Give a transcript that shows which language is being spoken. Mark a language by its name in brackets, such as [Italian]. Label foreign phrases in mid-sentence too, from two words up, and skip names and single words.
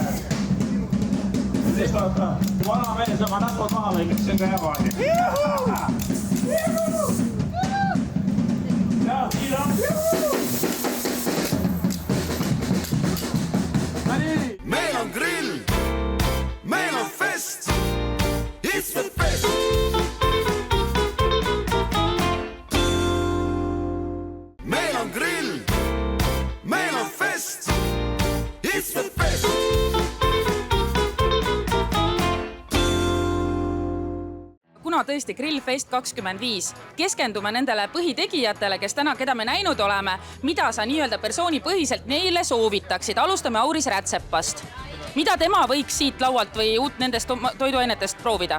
[Estonian] Siis vaata, vana mees oma näpud maha lõikas, see on ka hea vaadi. Meil on grill, meil on fest, [English] it's the best. [Estonian] Meil on grill, meil on fest, [English] it's the best. [Estonian] Kuna tõesti Grillfest 25, keskendume nendele põhitegijatele, keda me näinud oleme, mida sa nii-öelda persoonipõhiselt neile soovitaksid. Alustame Auris Rätsepast. Mida tema võiks siit laualt või nendest toiduainetest proovida?